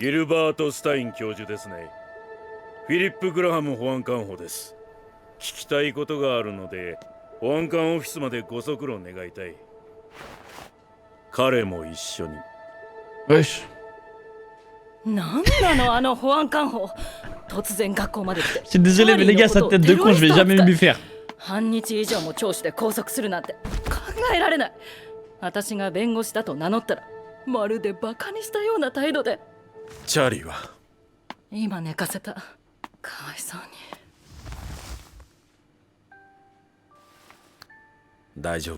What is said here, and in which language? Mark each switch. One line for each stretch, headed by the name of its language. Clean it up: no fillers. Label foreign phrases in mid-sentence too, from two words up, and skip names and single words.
Japanese: ギルバート・スタイン教授ですね。フィリップ・グラハム保安官補です。聞きたいことがあるので保安官オフィスまでご足労願いたい。彼も一緒に。
French: Wesh.
Japanese: なんなのあの保安官補。突然学校まで来て。
French: Je suis désolé, mais les gars, sa tête de con, je vais jamais lui faire.
Japanese: 半日以上も聴取で拘束するなんて考えられない。私が弁護士だと名乗ったらまるでバカにしたような態度で。チャーリーは今寝かせた。かわいそうに。大丈夫？